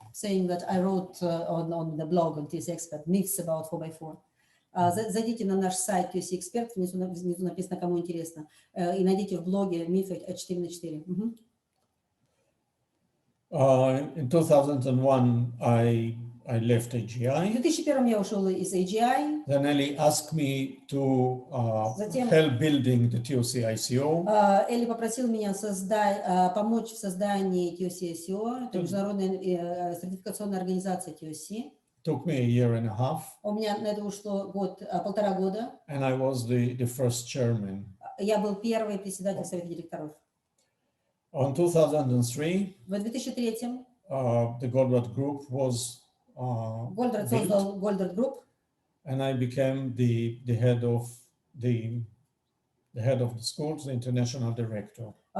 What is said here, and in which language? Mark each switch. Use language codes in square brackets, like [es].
[en] Saying that I wrote on the blog on TOC Expert myths about 4x4. [ru] Зайдите на наш сайт TOC Expert, внизу написано, кому интересно, и найдите в блоге «Мифы о 4×4». [en] In 2001, I left AGI. [ru] В 2001 я ушел из AGI. [en] Then Eli asked me to help building the TOC ICO. [ru] Эли попросил меня помочь в создании TOC ICO, это международная сертификационная организация TOC. [en] Took me a year and a half. [ru] У меня на это ушло полтора года. [en] And I was the first chairman. [ru] Я был первый председатель совета директоров. [en] In 2003, [ru] в 2003 [en] the Goldratt Group was [ru] Голдрат создал Голдрат Group. [en] And I became the head of the schools, the international director.